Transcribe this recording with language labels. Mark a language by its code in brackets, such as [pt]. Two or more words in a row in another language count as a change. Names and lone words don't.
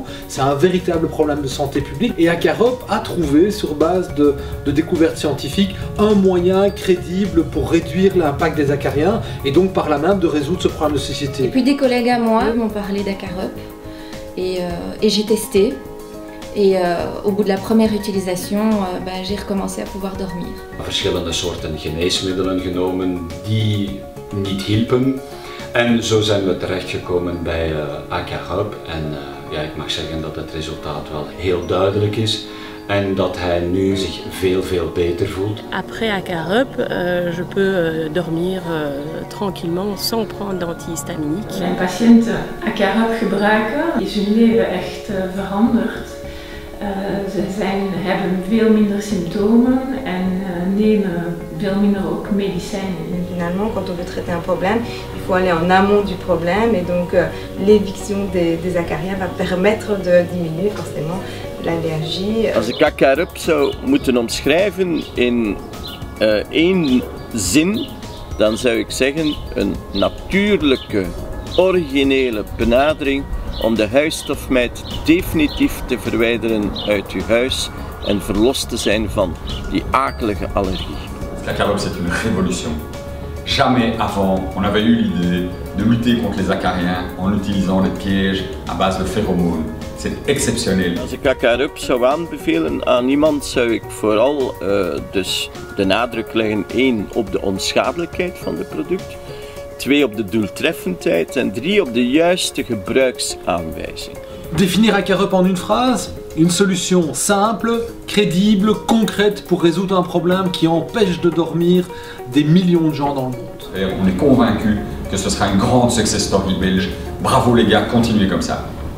[fr] C'est un véritable problème de santé publique et Acarop a trouvé, sur base de découvertes scientifiques, un moyen crédible pour réduire l'impact des acariens et donc par là même de résoudre ce problème de société. Et puis des collègues à moi m'ont parlé d'Acarop et j'ai testé. Et au bout de la première utilisation, j'ai recommencé à pouvoir dormir. [nl] Verschillende soorten geneesmiddelen genomen die niet hielpen. En zo zijn we terechtgekomen bij Acarop. En ja, ik mag zeggen dat het resultaat wel heel duidelijk is. En dat hij nu zich veel beter voelt. [fr] Après Acarop, je peux dormir tranquillement sans prendre d'antihistaminique. [nl] Mijn patiënten Acarop gebruiken, is hun leven echt veranderd. Ze hebben veel minder symptomen en nemen veel minder ook medicijnen. [fr] Finalement, quand on veut traiter un problème, il faut aller en amont du problème et donc l'éviction des acariens va permettre de diminuer forcément l'allergie. [nl] Als ik Acarop zou moeten omschrijven in 1 zin, dan zou ik zeggen een natuurlijke, originele benadering om de huisstofmijt definitief te verwijderen uit uw huis en verlost te zijn van die akelige allergie. [fr] Acarop, c'est une révolution. Jamais avant on avait eu l'idée de lutter contre les acariens en utilisant des pièges à base de phéromones. C'est exceptionnel. [nl] Als ik Acarop zou aanbevelen aan iemand, zou ik vooral dus de nadruk leggen 1 op de onschadelijkheid van het product, 2 op de doeltreffendheid en 3 op de juiste gebruiksaanwijzing. [fr] Définir Acarop en une phrase? Une solution simple, crédible, concrète pour résoudre un problème qui empêche de dormir des millions de gens dans le monde. Et on est convaincu que ce sera une grande [en] success story [fr] belge. Bravo les gars, continuez comme ça.